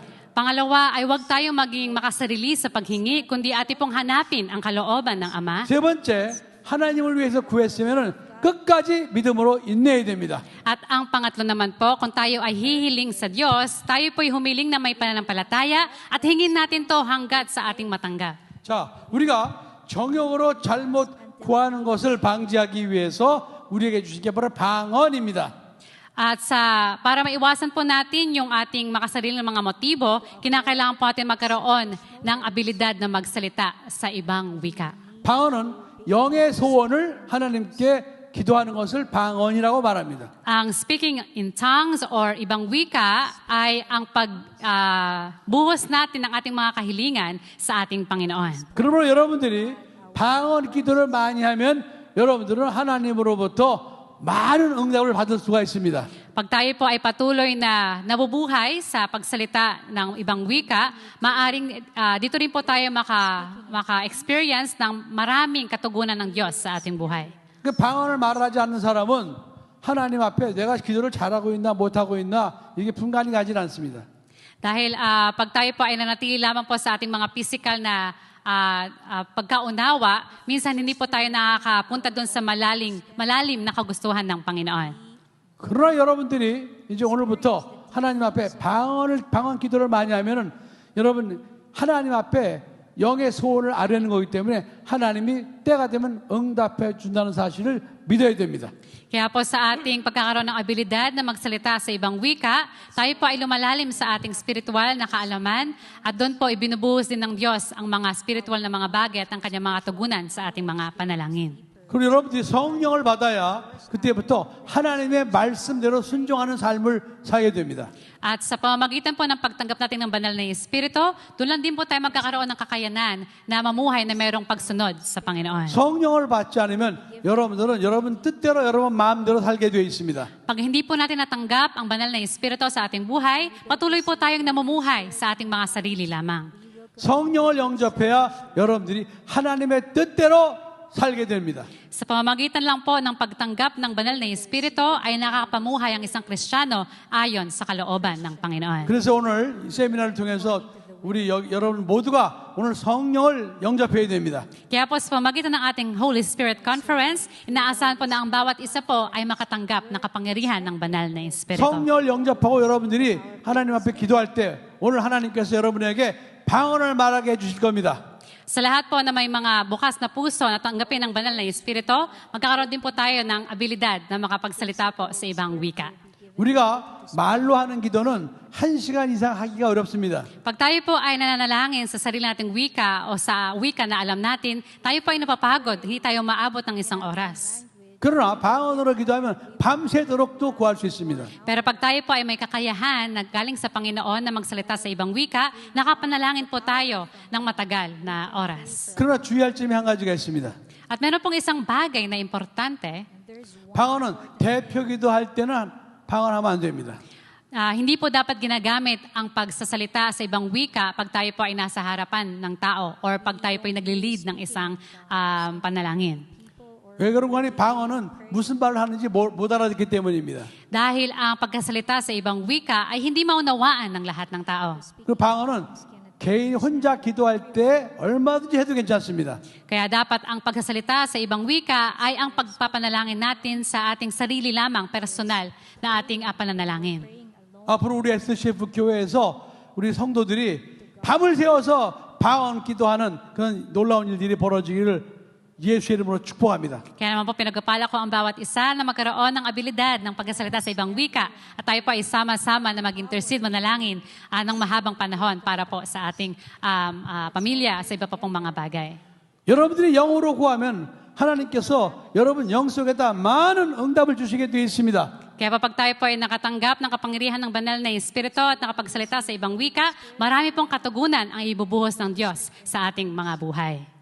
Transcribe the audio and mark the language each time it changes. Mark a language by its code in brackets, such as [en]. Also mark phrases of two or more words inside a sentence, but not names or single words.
[tl] Pangalawa ay huwag tayong maging makasarili sa paghingi, kundi atin pong hanapin ang kalooban ng Ama. [ko] 세 번째, 하나님을 위해서 구했으면은 끝까지 믿음으로 인내해야 됩니다. [tl] At ang pangatlo naman po, kung tayo ay hihiling sa Diyos, tayo po'y humiling na may pananampalataya at hingin natin to hanggat sa ating matanggap. [ko] 자, 우리가 정욕으로 잘못 구하는 것을 방지하기 위해서 우리에게 주신 게 바로 방언입니다. [tl] At para maiwasan po natin yung ating makasariling mga motibo, kinakailangan po natin magkaroon ng abilidad na magsalita sa ibang wika. [ko] 방언은 영의 소원을 하나님께 기도하는 것을 방언이라고 말합니다. [tl] Ang [en] speaking in tongues [tl] or ibang wika ay ang pagbuhos natin ng ating mga kahilingan sa ating Panginoon. [ko] 그러므로 여러분들이 방언 기도를 많이 하면 여러분들은 하나님으로부터 많은 응답을 받을 수가 있습니다. [tl] Pag tayo po ay patuloy na nabubuhay sa pagsalita ng ibang wika, maaring dito rin po tayo maka-experience ng maraming katugunan ng Diyos sa ating buhay. [ko] 그 방언을 말하지 않는 사람은 하나님 앞에 내가 기도를 잘하고 있나 못하고 있나 이게 분간이 가지 않습니다. [tl] Dahil pag tayo po ay nanatili lamang po sa ating mga physical na pagkaunawa, minsan hindi po tayo nakakapunta doon sa malalim na kagustuhan ng Panginoon. [ko] 그러나 여러분들이 이제 오늘부터 하나님 앞에 방언 기도를 많이 하면은 여러분 하나님 앞에 영의 소원을 아뢰는 거기 때문에 하나님이 때가 되면 응답해 준다는 사실을 믿어야 됩니다. [tl] Kaya po sa ating pagkakaroon ng abilidad na magsalita sa ibang wika, tayo po ay lumalalim sa ating spiritual na kaalaman at doon po ibinubuhos din ng Diyos ang mga spiritual na mga bagay at ang kanyang mga tugunan sa ating mga panalangin. [ko] 그리고 여러분들이 성령을 받아야 그때부터 하나님의 말씀대로 순종하는 삶을 살게 됩니다. [tl] At sa pamamagitan po ng pagtanggap natin ng banal na Espiritu, doon lang din po tayo magkakaroon ng kakayanan na mamuhay na mayroong pagsunod sa Panginoon. [ko] 성령을 받지 않으면 여러분들은 여러분 뜻대로 여러분 마음대로 살게 되어 있습니다. [tl] Pag hindi po natin natanggap ang banal na Espiritu sa ating buhay, patuloy po tayong namumuhay sa ating mga sarili lamang. [ko] 성령을 영접해야 여러분들이 하나님의 뜻대로 살게 됩니다. [tl] Sa pamamagitan lang po ng pagtanggap ng banal na Espiritu ay nakakapamuhay ang isang Kristiyano ayon sa kalooban ng Panginoon. [ko] 그래서 오늘 이 세미나를 통해서 우리 여러분 모두가 오늘 성령을 영접해야 됩니다. [tl] Kaya po sa pamamagitan ng ating Holy Spirit Conference, inaasahan po na ang bawat isa po ay makatanggap ng kapangyarihan ng banal na Espiritu. [ko] 성령을 영접하고 여러분들이 하나님 앞에 기도할 때 오늘 하나님께서 여러분에게 방언을 말하게 해주실 겁니다. [tl] Sa lahat po na may mga bukas na puso na tanggapin ng banal na Espiritu, magkakaroon din po tayo ng abilidad na makapagsalita po sa ibang wika. [ko] 우리가 말로 하는 기도는 1시간 이상 하기가 어렵습니다. [tl] Pag tayo po ay nananalangin sa sarili nating wika o sa wika na alam natin, tayo po ay napapagod, hindi tayo maabot ng isang oras. [ko] 그러나 방언으로 기도하면 밤새도록도 구할 수 있습니다. [tl] Pero pag tayo po ay may kakayahan na galing sa Panginoon na magsalita sa ibang wika, nakapanalangin po tayo ng matagal na oras. [ko] 그러나 주의할 점이 한 가지가 있습니다. [tl] At meron pong isang bagay na importante, [ko] 방언은 대표 기도할 때는 방언하면 안 됩니다. [tl] hindi po dapat ginagamit ang pagsasalita sa ibang wika pag tayo po ay nasa harapan ng tao or pag tayo po ay nagli-lead ng isang panalangin. [ko] 왜 그런 거니? 방언은 무슨 말을 하는지 못 알아듣기 때문입니다. [tl] Dahil ang pagkasalita sa ibang wika ay hindi maunawaan ng lahat ng tao. [ko] 그 방언은 개인 혼자 기도할 때 얼마든지 해도 괜찮습니다. [tl] Kaya dapat ang pagsasalita sa ibang wika ay ang pagpapanalangin natin sa ating sarili lamang, personal na ating pananalangin. [ko] 앞으로 우리 SCF 교회에서 우리 성도들이 밤을 새워서 방언 기도하는 그런 놀라운 일들이 벌어지기를 예수 이름으로 축복합니다. [tl] Kaya naman po pinagpapala ko ang bawat isa na magkaroon ng abilidad ng pagkasalita sa ibang wika at tayo po ay sama-sama na mag-intercede, manalangin ng mahabang panahon para po sa ating pamilya sa iba pa pong mga bagay. [ko] 여러분들이 영으로 구하면 하나님께서 여러분 영 속에다 많은 응답을 주시게 되어 있습니다. [tl] Kaya pag tayo po ay nakatanggap ng kapangyarihan ng banal na Espiritu at nakapagsalita sa ibang wika, marami pong katugunan ang ibubuhos ng Diyos sa ating mga buhay.